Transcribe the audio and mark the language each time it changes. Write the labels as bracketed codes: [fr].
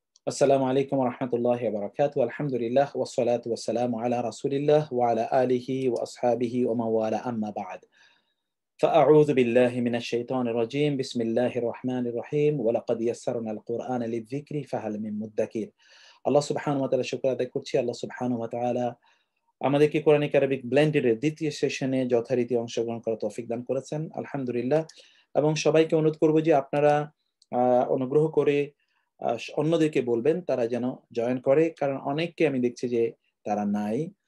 [ar] আসসালামু আলাইকুম ওয়া রাহমাতুল্লাহি ওয়া বারাকাতুহু। আলহামদুলিল্লাহ ওয়াস সালাতু ওয়াস সালামু আলা রাসূলিল্লাহ ওয়া আলা আলিহি ওয়া আসহাবিহি ওয়া মান ওয়ালা আম্মা বা'দ। فأعوذ بالله من الشيطان الرجيم بسم الله الرحمن الرحيم ولقد يسرنا القرآن للذكر فهل من مدكر। [bn] আল্লাহ সুবহানাহু ওয়া তাআলা শুকর আদায় করছি। আল্লাহ সুবহানাহু ওয়া তাআলা আমাদেরকে কোরআনিক আরবিক ব্লেন্ডেড এর দ্বিতীয় সেশনে যথারীতি অংশগ্রহণ করার তৌফিক দান করেছেন, আলহামদুলিল্লাহ। এবং সবাইকে অনুরোধ করব যে আপনারা অনুগ্রহ করে অন্যদেরকে বলবেন তারা যেন জয়েন করে, কারণ অনেককে আমি দেখছি যে তারা নাই।